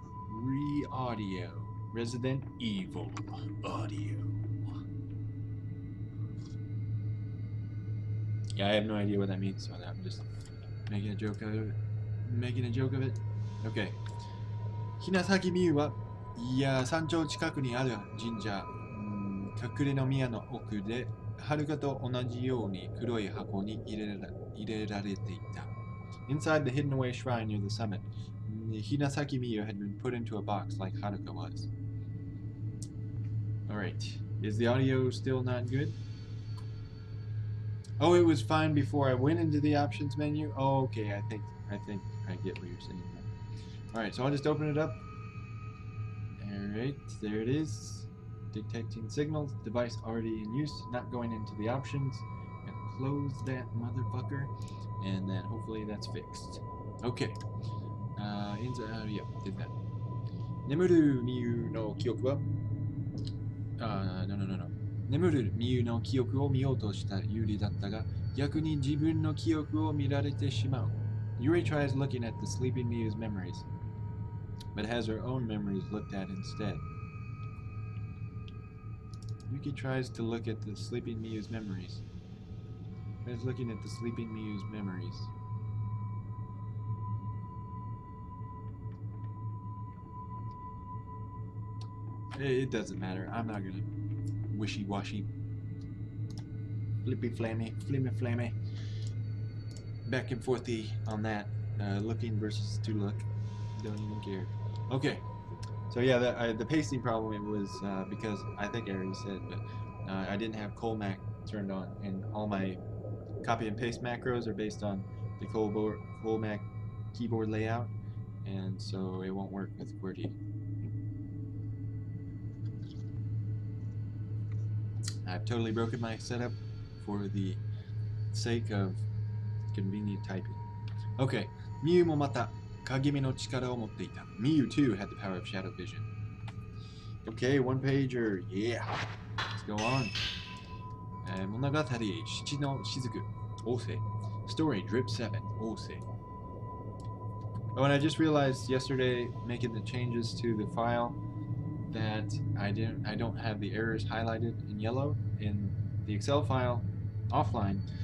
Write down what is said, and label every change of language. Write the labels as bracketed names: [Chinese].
[English] Re-audio. Resident Evil audio. Yeah, I have no idea what that means, so I'm just making a joke of it. Okay. [Japanese] 雛崎美優はいや山頂近くにある神社、隠れの宮の奥で遥かと同じように黒い箱に入れられていた。 [English] Inside the hidden away shrine near the summit, Hinasaki Miyu had been put into a box like Haruka was. Alright. Is the audio still not good? Oh, it was fine before I went into the options menu? Oh, okay, I think I get what you're saying now. Alright, so I'll just open it up. Alright, there it is. Detecting signals, device already in use, not going into the options. Gonna close that motherfucker, and then hopefully that's fixed. Okay. Yep, did that. [Japanese] Nemuru Miyu no Kyoku wa [English] No. [Japanese] 眠るミユの記憶を見ようとしたユリだったが、逆に自分の記憶を見られてしまう。 [English] Yuri tries looking at the sleeping Miyu's memories, but has her own memories looked at instead. Yuki tries to look at the sleeping Miyu's memories. Tries looking at the sleeping Miyu's memories. It doesn't matter. I'm not gonna wishy-washy, flimmy-flammy, back and forthy on that. Looking versus to look. Don't even care. Okay. So yeah, the pasting problem was because I think I already said, but I didn't have Colmac turned on, and all my copy and paste macros are based on the Colmac keyboard layout, and so it won't work with QWERTY. I've totally broken my setup for the sake of convenient typing. [Japanese] Okay, Miyu もまた影の力を持っていた. [English] Miyu too had the power of shadow vision. Okay, one pager. Yeah. Let's go on. [Japanese] 物語七の雫 [English] Ose. Story Drip 7 Ose. Oh, and I just realized yesterday making the changes to the file that I don't have the errors highlighted in yellow in the Excel file offline.